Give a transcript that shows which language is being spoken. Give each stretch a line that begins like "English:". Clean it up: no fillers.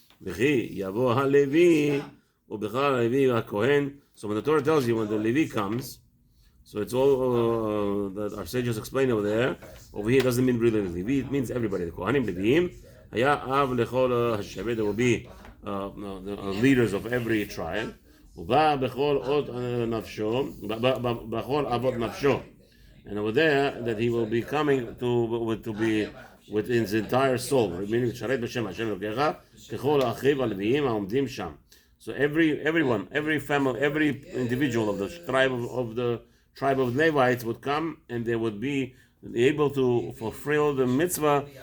Hebrew: V'chi yavo ha-Levi u'bechar ha-Levi ha-Kohen.
English: So when the Torah tells you when the Levi comes, so it's all that our sages explain over there. Over here, it doesn't mean really Levi. It means everybody. The Kohanim Leviim.
Hebrew: Haya av lechol hashevet.
English: There will be leaders of every tribe.
Hebrew: ובא בכל אות נפשו, בכל אבות נפשו.
English: And over there, that he will be coming to be with his entire soul, meaning
Hebrew: לשרת בשם השם אלוקיך, ככל האחיו הלוויים העומדים שם.
English: So everyone, every family, every individual of the tribe of Levites would come, and they would be able to fulfill the mitzvah.